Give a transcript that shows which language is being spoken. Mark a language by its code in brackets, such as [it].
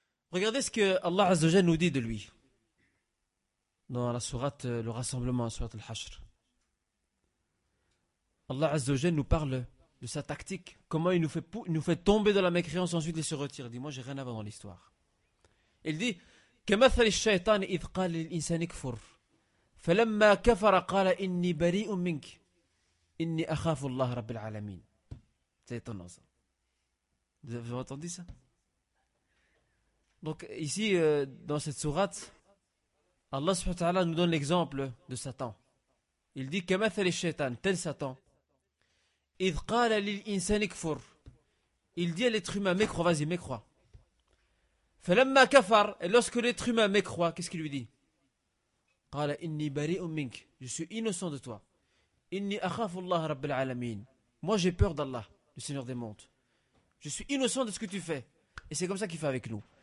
[fr] Regardez ce que Allah Azza wa Jalla nous dit de lui dans la sourate, le rassemblement, sourate Al-Hashr. Allah Azza wa Jalla nous parle de sa tactique, comment il nous fait tomber dans la mécréance, ensuite il se retire. Il dit, moi j'ai rien à voir dans l'histoire. Il dit, [ar] كمثل الشيطان إذ قال للإنسان اكفر فلما كفر قال إني بريء منك إني أخاف الله رب العالمين. [fr] C'est étonnant ça. Vous avez entendu ça? Donc ici, dans cette sourate, Allah subhanahu wa ta'ala nous donne l'exemple de Satan. Il dit, [ar] كمثل الشيطان, [fr] tel Satan, [ar] إذ قال للإنسان اكفر. [fr] Il dit à l'être humain, mécrois, vas-y, mécrois. [ar] فَلَمَّا كَفَرْ. [fr] Et lorsque l'être humain mécroit, qu'est-ce qu'il lui dit? [ar] قَالَ إِنِّي بَرِئُ مِنْكَ. [fr] Je suis innocent de toi. [ar] إِنِّي أَخَافُ اللَّهَ رَبِّ الْعَالَمِينَ. [fr] Moi j'ai peur d'Allah, le Seigneur des mondes. Je suis innocent de ce que tu fais. Et c'est comme ça qu'il fait avec nous.